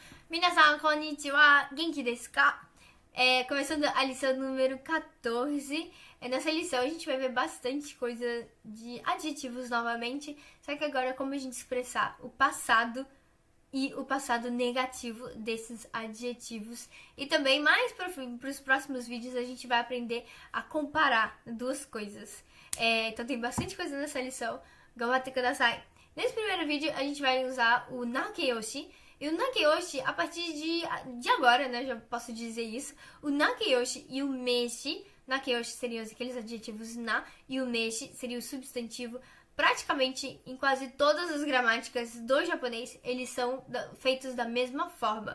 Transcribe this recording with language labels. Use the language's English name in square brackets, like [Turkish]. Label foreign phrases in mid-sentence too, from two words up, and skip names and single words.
[Japanese] みなさん、こんにちは. 元気ですか? [Portuguese] Começando a lição número 14. Nessa lição a gente vai ver bastante coisa de adjetivos novamente, só que agora como a gente expressar o passado e o passado negativo desses adjetivos. E também mais para os próximos vídeos a gente vai aprender a comparar duas coisas. Então tem bastante coisa nessa lição. [Japanese] 頑張ってください. [Portuguese] Nesse primeiro vídeo a gente vai usar o nakeyoshi. E o nakeyoshi, a partir de agora, né, já posso dizer isso, o nakeyoshi e o meshi, nakeyoshi seriam aqueles adjetivos na, e o meshi seria o substantivo. Praticamente em quase todas as gramáticas do japonês, eles são feitos da mesma forma.